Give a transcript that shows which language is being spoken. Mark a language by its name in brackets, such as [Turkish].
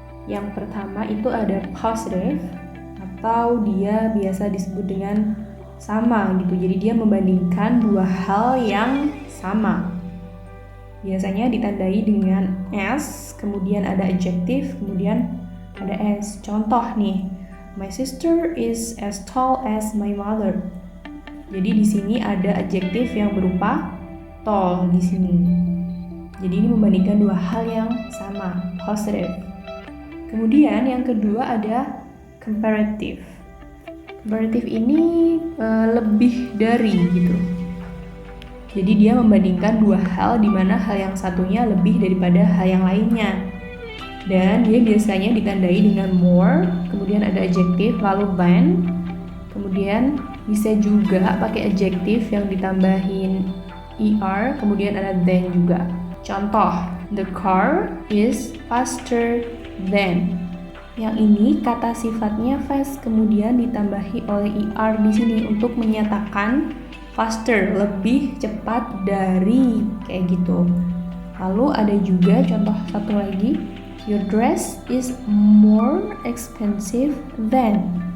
[Indonesian] Yang pertama itu ada positive, atau dia biasa disebut dengan sama gitu. Jadi dia membandingkan dua hal yang sama. Biasanya ditandai dengan S, kemudian ada adjective, kemudian ada S. Contoh nih, [English] my sister is as tall as my mother. [Indonesian] Jadi di sini ada adjective yang berupa tall di sini. Jadi ini membandingkan dua hal yang sama, positive. Kemudian yang kedua ada comparative. Comparative ini lebih dari gitu. Jadi dia membandingkan dua hal di mana hal yang satunya lebih daripada hal yang lainnya. Dan dia biasanya ditandai dengan more, kemudian ada adjective, lalu than. Kemudian bisa juga pakai adjective yang ditambahin er, kemudian ada than juga. Contoh, [English] the car is faster than. [Indonesian] Yang ini kata sifatnya fast kemudian ditambahi oleh er di sini untuk menyatakan faster, lebih cepat dari, kayak gitu. Lalu ada juga contoh satu lagi, [English] your dress is more expensive than.